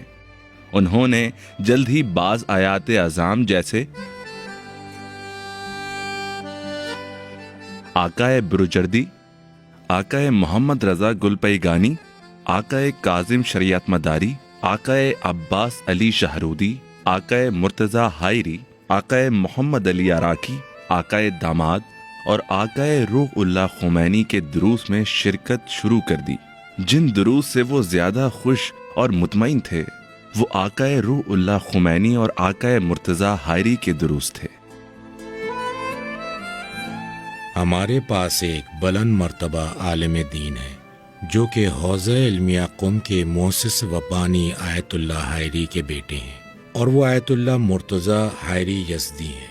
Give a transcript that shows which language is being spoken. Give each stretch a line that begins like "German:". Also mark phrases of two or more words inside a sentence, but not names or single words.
Urdu: انہوں نے جلد ہی بعض آیات اعظام جیسے آقا بروجردی، آقا محمد رضا گلپیگانی، آقا کاظم شریعت مداری، آقا عباس علی شہرودی، آقا مرتضی حائری، آقا محمد علی عراقی، آقا داماد اور آقا روح اللہ خمینی کے دروس میں شرکت شروع کر دی۔ جن دروس سے وہ زیادہ خوش اور مطمئن تھے وہ آقا روح اللہ خمینی اور آقا مرتضی حائری کے دروس تھے۔ ہمارے پاس ایک بلند مرتبہ عالم دین ہے جو کہ حوزہ علمیہ قم کے مؤسس و بانی آیت اللہ حائری کے بیٹے ہیں، اور وہ آیت اللہ مرتضی حائری یزدی ہیں۔